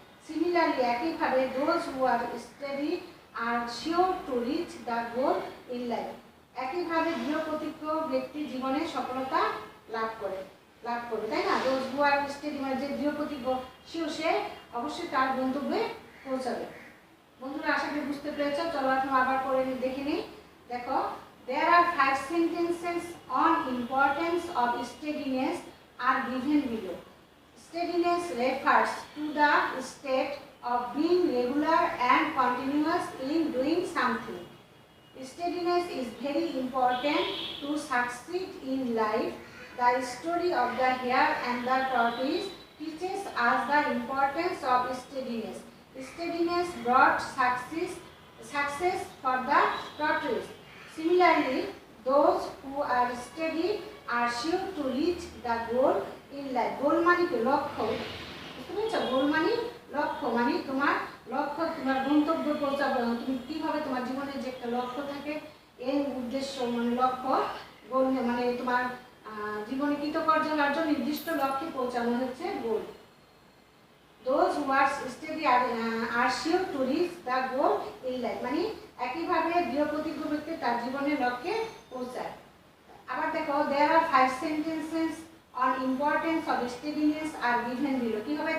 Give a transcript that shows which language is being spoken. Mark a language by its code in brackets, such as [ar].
[en] similarly, একইভাবে those who are steady are sure to reach the goal in life, [bn] একইভাবে দৃঢ় প্রতিজ্ঞ ব্যক্তি জীবনে সফলতা লাভ করবে, তাই না? [en] those who are steady [bn] মানে যে দৃঢ় প্রতিজ্ঞ সে অবশ্যই তার গন্তব্যে পৌঁছাবে। বন্ধুরা, আশা করি বুঝতে পেরেছ। চলো এখন আবার করে দেখে নিই। দেখো, [en] there are 5 sentences on importance of steadiness are given below. Steadiness refers to the state of being regular and continuous in doing something. Steadiness is very important to succeed in life. The story of the hare and the tortoise teaches us the importance of steadiness. Steadiness brought success success for the tortoise. Similarly, those who are steady are sure to reach the goal in life. [bn] Goal মানে কি? লক্ষ্য। বুঝতে পেরেছো? গোল মানে লক্ষ্য, মানে তোমার লক্ষ্য, তোমার গন্তব্যে পৌঁছাবে। তুমি কিভাবে তোমার জীবনের যে একটা লক্ষ্য থাকে, এই উদ্দেশ্য মানে লক্ষ্য, গোল মানে তোমার জীবনে কৃতকার্য হওয়ার জন্য নির্দিষ্ট লক্ষ্যে পৌঁছানো হচ্ছে গোল। [en] Those who are steady are sure to reach the goal in life, [bn] মানে একইভাবে দৃঢ় প্রতিজ্ঞ ব্যক্তি তার জীবনের লক্ষ্যে পৌঁছায়। আবার দেখো, [en] there are 5 sentences on importance of steadiness are given below. [bn] কি হবে?